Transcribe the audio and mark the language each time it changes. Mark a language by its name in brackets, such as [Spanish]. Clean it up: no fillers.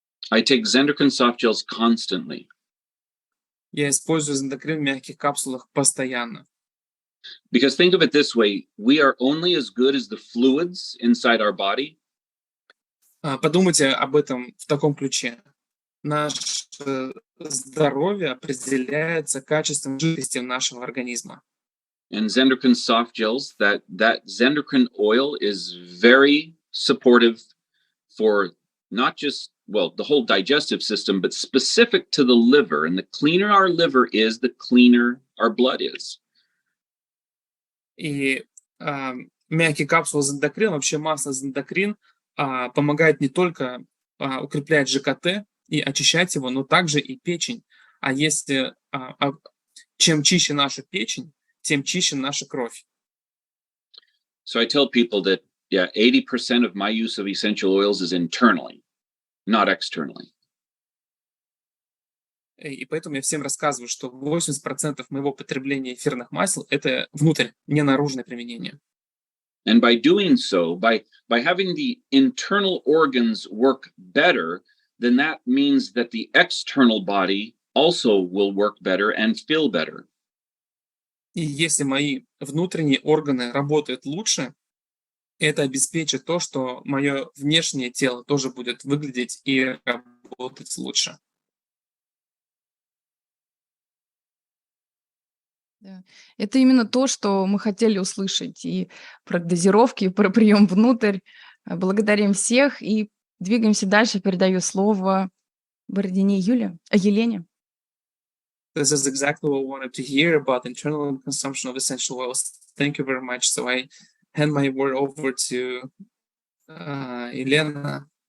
[English] I take Zendocrine soft gels constantly. [Russian] Я использую зендокрин в мягких капсулах постоянно. [English] Because think of it this way, we are only as good as the fluids inside our body. [Russian] Подумайте об этом в таком ключе. Наше здоровье определяется качеством жидкости нашего организма. [English] And Zendocrine soft gels, that Zendocrine oil is very supportive for not just, well, the whole digestive system, but specific to the liver. And the cleaner our liver is, the cleaner our blood is. [Russian] И мягкие капсулы зендокрин, вообще масло зендокрин помогает не только укреплять ЖКТ и очищать его, но также и печень. А если чем чище наша печень, тем чище наша кровь. [English] So I tell people that, 80% of my use of essential oils is internally, not externally. [Russian] И поэтому я всем рассказываю, что 80% моего потребления эфирных масел – это внутрь, не наружное применение. [English] And by doing so, by having the internal organs work better, then that means that the external body also will work better and feel better. [Russian] И если мои внутренние органы работают лучше, это обеспечит то, что мое внешнее тело тоже будет выглядеть и работать лучше. Да. Это именно то, что мы хотели услышать и про дозировки, и про прием внутрь. Благодарим всех и двигаемся дальше. Передаю слово Бородине Елене. [English] This is exactly what I wanted to hear about internal consumption of essential oils. Thank you very much. So I hand my word over to Елена.